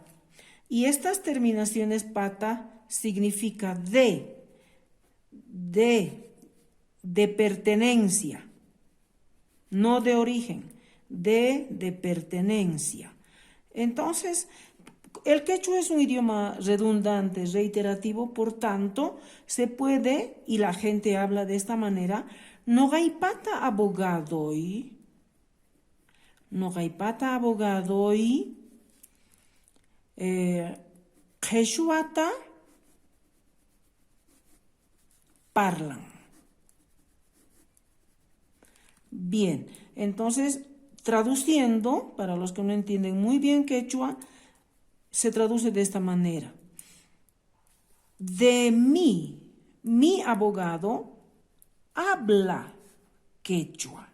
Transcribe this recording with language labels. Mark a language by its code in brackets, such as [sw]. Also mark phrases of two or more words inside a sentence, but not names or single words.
[es] Y estas terminaciones pata significa de pertenencia, no de origen, de pertenencia. Entonces, el quechua es un idioma redundante, reiterativo, por tanto, se puede, y la gente habla de esta manera, [qu] Noqaypata abogadoy, qhechwata parlan. [es] Bien, entonces, traduciendo, para los que no entienden muy bien quechua, se traduce de esta manera. De mí, mi abogado habla quechua.